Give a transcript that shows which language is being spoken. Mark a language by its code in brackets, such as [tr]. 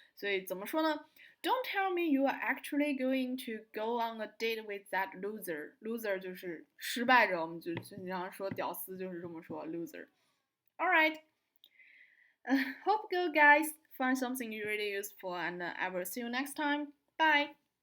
[zh] 所以怎么说呢？ [en] Don't tell me you are actually going to go on a date with that loser. [zh] Loser 就是失败者，我们就经常说屌丝就是这么说 loser. [en] All right. Hope you guys find something really useful, and I will see you next time. Bye!